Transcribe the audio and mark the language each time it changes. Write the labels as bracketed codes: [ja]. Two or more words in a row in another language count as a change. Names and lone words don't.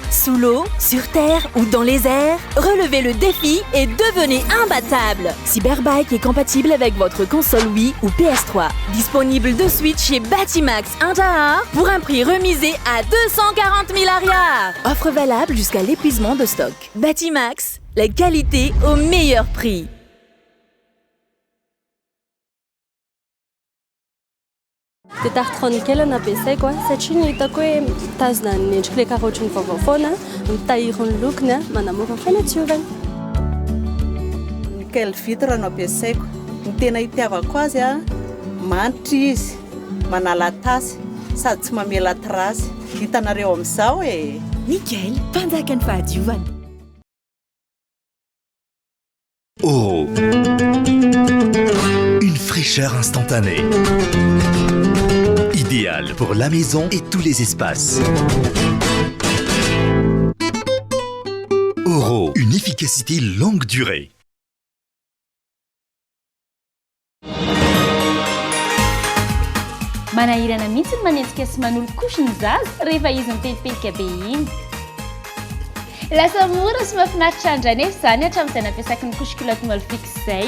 [fr] Sous l'eau, sur terre ou dans les airs, relevez le défi et devenez imbattable. Cyberbike est compatible avec votre console Wii ou PS3. Disponible de suite chez Batimax Indahar pour un prix remisé à 240 000 ariars. Offre valable jusqu'à l'épuisement de stock. Batimax, la qualité au meilleur prix. [mg] Dia tartrony kely nampiasaiko satria ny hitako hoe mitazona ny endrik'ilay karaotra ny vaovao foana mitahiry ny lokony manamora ny fanadiovana. Nickel vitre no ampiasaiko. Ny tena itiavako azy manitra izy, manala tasy sady tsy mamela trasy. Hitanareo amin'izao e. Nickel, mpanjakan'ny fahadiovana. [fr] Oh, une fraîcheur instantanée. Idéal pour la maison et tous les espaces. Oro, une efficacité longue durée. [mg] Manahirana mihitsy ny manetsika sy manolo-kosy ny zaza rehefa izy mipelipelika be iny. Lasa mora sy mahafinaritra andra nefa izany hatramin'izay nampiasako ny couche-culotte Molfix izay.